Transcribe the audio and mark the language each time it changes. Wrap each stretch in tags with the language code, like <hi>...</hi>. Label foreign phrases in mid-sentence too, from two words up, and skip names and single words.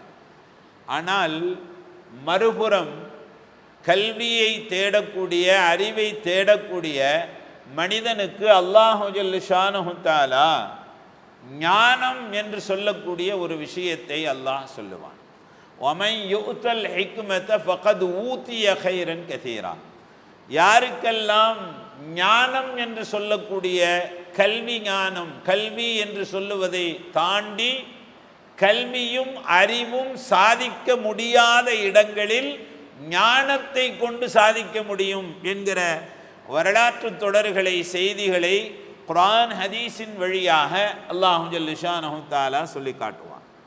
<ta>ஆனால் மறுபுறம் கல்வியை தேடக்கூடிய, அறிவை தேடக்கூடிய மனிதனுக்கு</ta> <ar>الله جل شأنه تعالى</ar> <ta>ஞானம் என்று சொல்லக்கூடிய ஒரு விஷயத்தை அல்லாஹ் சொல்லுவான்.</ta> <ar>وَمَنْ يُؤْتَ الْحِكْمَةَ فَقَدْ أُوتِيَ خَيْرًا كَثِيرًا.</ar> <ta>யாருக்கெல்லாம் ஞானம் என்று சொல்லக்கூடிய கல்வி ஞானம், கல்வி என்று சொல்லுவதை தாண்டி கல்வியும் அறிவும் சாதிக்க முடியாத இடங்களில் ஞானத்தை கொண்டு சாதிக்க முடியும் என்கிற வரலாற்று தொடர்களை, செய்திகளை குர்ஆன் ஹதீஸின் வழியாக</ta> <ar>الله جل شأنه تعالى</ar> <ta>சொல்லி காட்டுவான்.</ta>